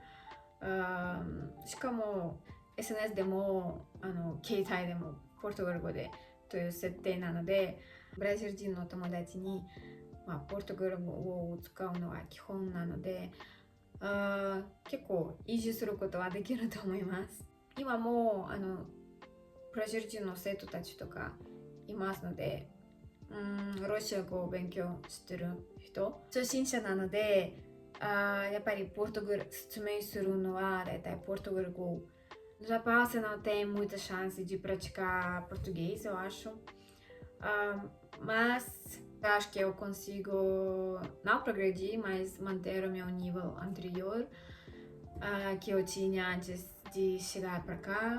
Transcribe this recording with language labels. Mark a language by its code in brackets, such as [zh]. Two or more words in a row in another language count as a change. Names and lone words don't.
[ja] しかも SNS でも携帯でもポルトガル語でという設定なので、ブラジル人の友達に、ポルトガル語を使うのは基本なので、結構維持することはできると思います。今もブラジル人の生徒たちとかいますので、ロシア語を勉強してる人、初心者なので、やっぱりポルトガル説明するのはだいたいポルトガル語。 [pt] No Japão você não tem muita chance de praticar português, eu acho. Mas acho que eu consigo não progredir, mas manter o meu nível anterior que eu tinha antes de chegar para cá.